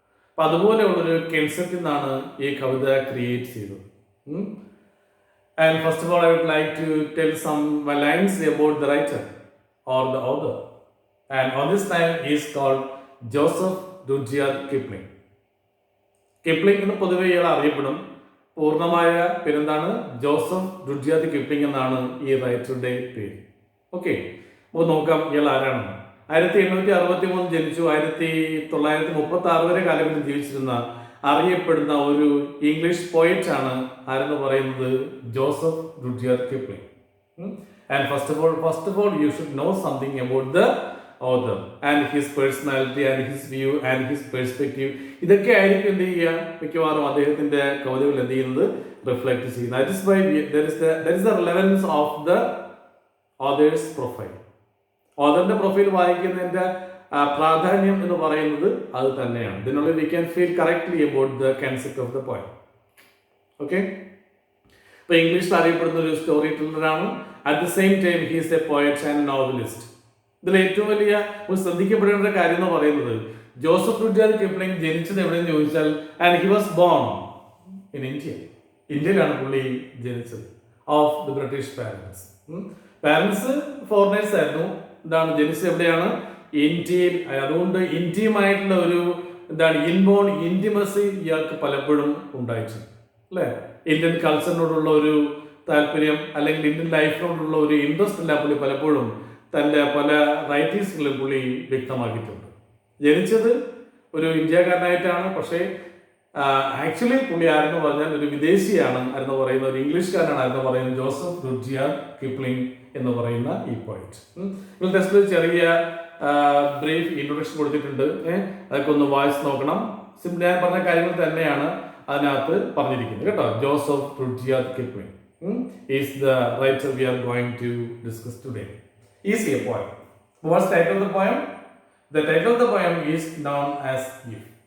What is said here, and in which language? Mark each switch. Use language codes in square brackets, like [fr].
[ml] അപ്പം അതുപോലെയുള്ളൊരു കൺസെപ്റ്റിൽ നിന്നാണ് ഈ കവിത ക്രിയേറ്റ് ചെയ്തത്. [en] And first of all, I would like to tell some lines about the writer or the author. And on this time, he is called Joseph Rudyard Kipling. [ml] Kipling എന്ന് പൊതുവെ ഇയാൾ അറിയപ്പെടും. പൂർണ്ണമായ പേരെന്താണ്? Joseph Rudyard Kipling എന്നാണ് ഈ റൈറ്ററുടെ പേര്. Okay, അപ്പോൾ നോക്കാം ഇയാൾ ആരാണെന്ന്. 1863 ജനിച്ചു. 1936 വരെ കാലഘട്ടം ജീവിച്ചിരുന്ന അറിയപ്പെടുന്ന ഒരു ഇംഗ്ലീഷ് പോയറ്റ് ആണ് ആരെന്ന് പറയുന്നത് Joseph Rudyard Kipling. [en] And first of all you should know something about the author and his personality and his view and his perspective. [ml] ഇതൊക്കെ ആയിരിക്കും എന്ത് ചെയ്യുക, മിക്കവാറും അദ്ദേഹത്തിന്റെ കവിതകൾ എന്ത് ചെയ്യുന്നത്, റിഫ്ലക്ട് ചെയ്യുന്നത്. [en] That is why there is the relevance of the author's profile. [ml] ഓഥറിന്റെ profile വായിക്കുന്നതിന്റെ പ്രാധാന്യം എന്ന് പറയുന്നത് അത് തന്നെയാണ്. ഇതിനുള്ളിൽ [en] we can feel correctly about the concept of the poem. [ml] Okay, ഇപ്പൊ ഇംഗ്ലീഷിൽ അറിയപ്പെടുന്ന ഒരു story ടെല്ലറാണ്. [en] At the same time he is a poet and novelist. [ml] ഇതിൽ ഏറ്റവും വലിയ ഒരു ശ്രദ്ധിക്കപ്പെടേണ്ട കാര്യം എന്ന് പറയുന്നത് ജോസഫ് റുഡ്യാർഡ് കിപ്ലിംഗ് ജനിച്ചത് എവിടെയെന്ന് ചോദിച്ചാൽ [en] And he was born in India. [ml] ഇന്ത്യയിലാണ് പുള്ളി ജനിച്ചത്. [en] Of the British parents. [ml] Parents foreigners ആയിരുന്നു. എന്താണ്, ജനിച്ചത് എവിടെയാണ്? ഇന്ത്യയിൽ. അതുകൊണ്ട് ഇന്ത്യയുമായിട്ടുള്ള ഒരു ഇൻബോൺ ഇന്റിമസി ഇയാൾക്ക് പലപ്പോഴും ഉണ്ടായിട്ടുണ്ട് അല്ലേ. ഇന്ത്യൻ കൾച്ചറിനോടുള്ള ഒരു താല്പര്യം അല്ലെങ്കിൽ ഇന്ത്യൻ ലൈഫിനോടുള്ള ഒരു ഇൻട്രസ്റ്റ് എല്ലാം പുള്ളി പലപ്പോഴും തൻ്റെ പല റൈറ്റിങ്സുകളും പുള്ളി വ്യക്തമാക്കിയിട്ടുണ്ട്. ജനിച്ചത് ഒരു ഇന്ത്യക്കാരനായിട്ടാണ്, പക്ഷേ ആക്ച്വലി പുള്ളി ആരെന്ന് പറഞ്ഞാൽ ഒരു വിദേശിയാണ് ആരെന്ന് പറയുന്ന, ഒരു ഇംഗ്ലീഷുകാരനാണ് ആരെന്ന് പറയുന്നത് ജോസഫ് റുഡ്യാർഡ് കിപ്ലിംഗ് എന്ന് പറയുന്ന ഈ പോയിന്റ്. നിങ്ങൾ ടെസ്റ്റിൽ ഒരു ചെറിയ ബ്രീഫ് ഇൻട്രൊഡക്ഷൻ കൊടുത്തിട്ടുണ്ട്. അതൊക്കെ ഒന്ന് വായിച്ച് നോക്കണം. സിമ്പിൾ ഞാൻ പറഞ്ഞ കാര്യങ്ങൾ തന്നെയാണ് അതിനകത്ത് പറഞ്ഞിരിക്കുന്നത് കേട്ടോ. [en] Joseph Rudyard Kipling is the writer we are going to discuss today. Is a poem. What's the title of the poem? The title of the poem is known as If.